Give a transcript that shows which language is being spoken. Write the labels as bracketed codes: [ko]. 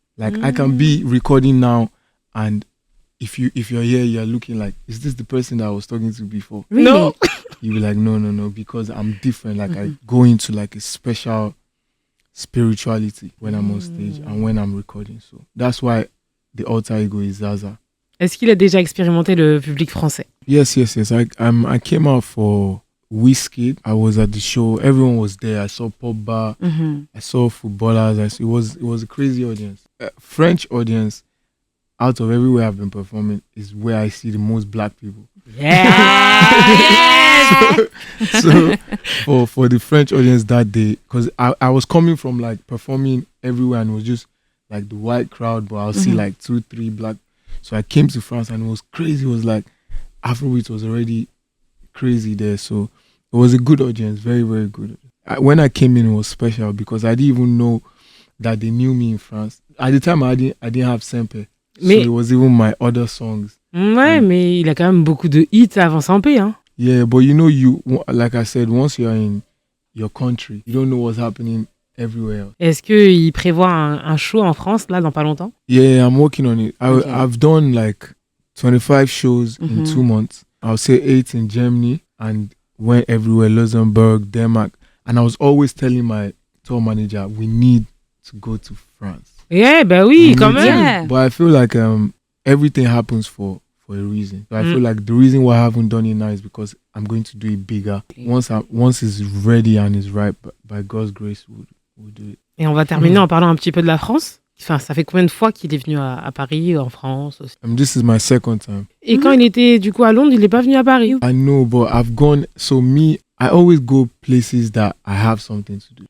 [en] Like I can be recording now, and if you're here, you're looking like, is this the person that I was talking to before? Really? No. You'll be like, no, because I'm different. Like I go into like a special spirituality when I'm on stage and when I'm recording. So that's why the alter ego is Zaza. [fr] Est-ce qu'il a déjà expérimenté le public français? [en] Yes. I came out for Whiskey. I was at the show. Everyone was there. I saw pop bar. I saw footballers. It was a crazy audience. French audience, out of everywhere I've been performing, is where I see the most black people. Yeah. So for the French audience that day, because I was coming from like performing everywhere and it was just like the white crowd, but I'll see like 2-3 black. So I came to France and it was crazy. It was like Afrobeat was already crazy there. So it was a good audience, very, very good. When I came in, it was special because I didn't even know that they knew me in France. At the time, I didn't have Sempe. So it was even my other songs. [fr] Ouais, mais il a quand même beaucoup de hits avant Sampé, hein. [en] Yeah, but you know, like I said, once you're in your country, you don't know what's happening everywhere else. [fr] Est-ce qu'il prévoit un show en France, là, dans pas longtemps? [en] Yeah, I'm working on it. I've done like 25 shows in 2 months. I'll say 8 in Germany and went everywhere, Luxembourg, Denmark. And I was always telling my tour manager, we need to go to France. [fr] Yeah, bah oui, quand même. [en] Yeah. But I feel like everything happens for a reason. So I feel like the reason why I haven't done it now is because I'm going to do it bigger. Once it's ready and it's right, by God's grace, we'll do it. [fr] Et on va terminer en parlant un petit peu de la France. Enfin, ça fait combien de fois qu'il est venu à Paris, en France aussi? [en] This is my second time. [fr] Et quand il était du coup à Londres, il n'est pas venu à Paris. [en] I know, but I've gone. So I always go places that I have something to do.